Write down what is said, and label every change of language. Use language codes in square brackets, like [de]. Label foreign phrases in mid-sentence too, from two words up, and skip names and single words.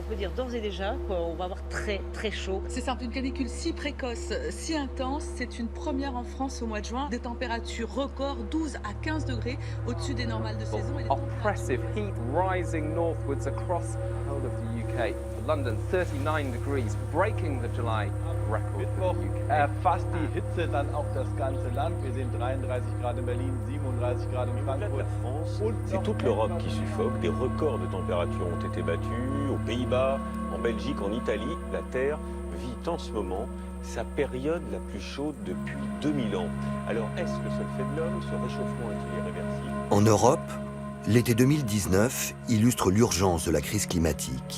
[fr] dire d'ores et déjà qu'on va avoir très très chaud. C'est simple, une canicule si précoce, si intense, c'est une première en France au mois de juin. Des températures records, 12 à 15 degrés au-dessus des normales de saison. Et [en] Oppressive heat rising northwards across the whole of the UK. London 39 degrees, breaking the July record [de] Mittwoch [en] for the UK. [de] erfasst die Hitze dann auch das ganze Land. Wir sehen 33 Grad in Berlin, 37 Grad in Frankfurt. [fr] C'est toute l'Europe qui suffoque. Des records de température ont été battus aux Pays-Bas, en Belgique, en Italie. La Terre vit en ce moment sa période la plus chaude depuis 2000 ans. Alors, est-ce le seul fait de l'homme? Ce réchauffement est-il irréversible? En Europe, l'été 2019 illustre l'urgence de la crise climatique.